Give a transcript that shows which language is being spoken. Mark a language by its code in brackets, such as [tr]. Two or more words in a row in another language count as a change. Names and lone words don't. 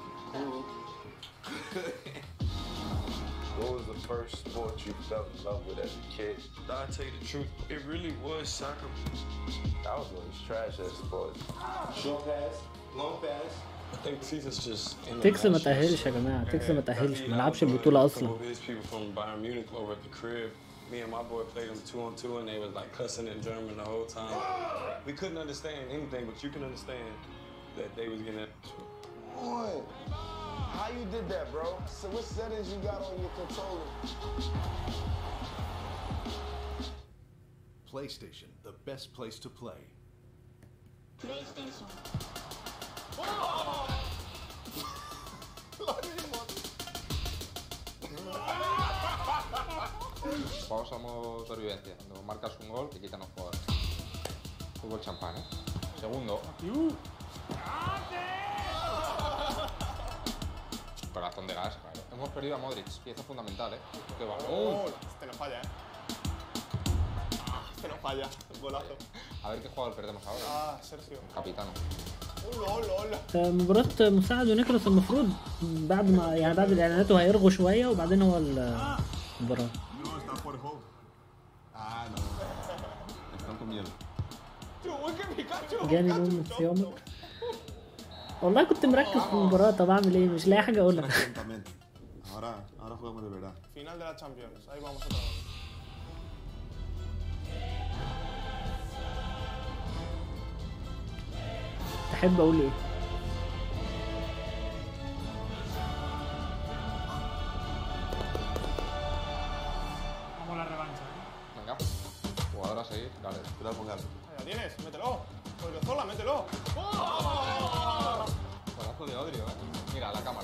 [en] What was the first sport you fell in love with as a kid? I'll tell you the truth, it really was soccer. I was always trash at sports. Short pass, long pass. I think FIFA's just in the [ar] تكسب ما تأهلش يا جماعة، تكسب ما تأهلش، ما لعبش البطولة أصلا. [en] Some of his people from Bayern Munich over at the crib. Me and my boy played them 2-on-2 and they was like cussing in German the whole time. We couldn't understand anything, but you can understand that they was getting it. Boy, how you did that, bro? So what settings you got on your controller? PlayStation, the best place to play. PlayStation. [es] Juegos somos sobrevivencia. Cuando marcas un gol, te quitan los jugadores. Fútbol champán, ¿eh? Segundo. Corazón de gas, claro. Hemos perdido a Modric, pieza fundamental, ¿eh? ¡Qué balón! Este no falla, ¿eh? Este no falla, golazo. A ver qué jugador perdemos ahora. Sergio. Capitano. [ar] مباراة مساعد ونيكولاس المفروض بعد ما يعني بعد الإعلانات هيرغوا شوية وبعدين هو المباراة. جاني نوم في يومك. والله كنت مركز في المباراة، طب أعمل إيه؟ مش لاقي حاجة أقولها. [es] Ahora jugamos de verdad. Final de la Champions, ahí vamos otra vez. [ar] تحب أقول إيه؟ [es] Vamos a la revancha. Venga, jugador a seguir, dale. Cuidado con Galo. Ahí la tienes, mételo. Zola, mételo. Golazo de Odrio, Mira, la cámara.